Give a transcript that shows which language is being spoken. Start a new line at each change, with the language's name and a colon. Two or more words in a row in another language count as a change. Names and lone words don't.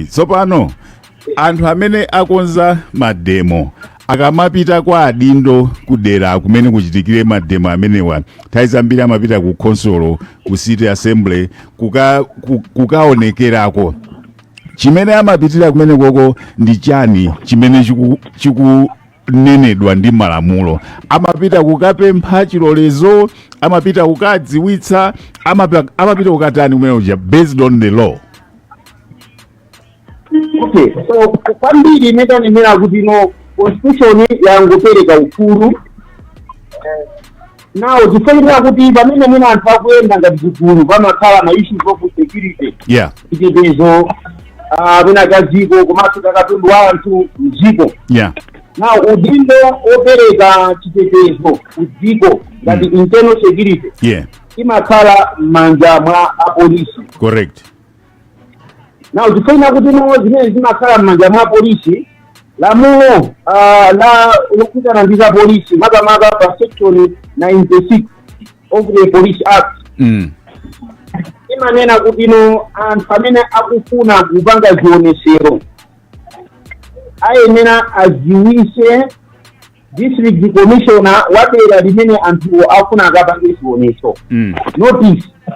Nyanja: Tsopano anthu amene akonza mademo akamapita kwa adindo kudera kumene kuchitikire mademo amenewa, nthawi zambiri amapita ku consolo, ku
English: city assembly,
Nyanja: kukaonekerako. Chimene amapitira kumene koko ndi chani chimene chikunenedwa ndi malamulo? Amapita kukapempha chilolezo, amapita kukadziwitsa, amapita kukatani kumene uja
English: based on the law? Okay, so
Nyanja: kwambiri netanenera kuti constitution yangopereka ufulu. Now tifanira kuti pamene mwina anthu akuyenda ngati chigulu pamakhala ma
English: issues of security, yeah,
Nyanja: chitetezo mwina cha dziko komanso katundu wa anthu mdziko.
English: Yeah.
Nyanja: Now udindo opereka chitetezo kudziko ngati
English: internal security, yeah,
Nyanja: imakhala m'manja mwa apolisi.
English: Correct.
Nyanja: Now tifanira kuti zimene zimakhala m'manja mwa apolisi, lamulo la lokutana ndi polisi makamaka pa
English: section 96 of the Police Act
Nyanja: imanena kuti anthu amene akufuna kupanga zionesero ayenera aziwise
English: district commissioner
Nyanja: wa dera limene anthu akufuna akapange zioneso notice.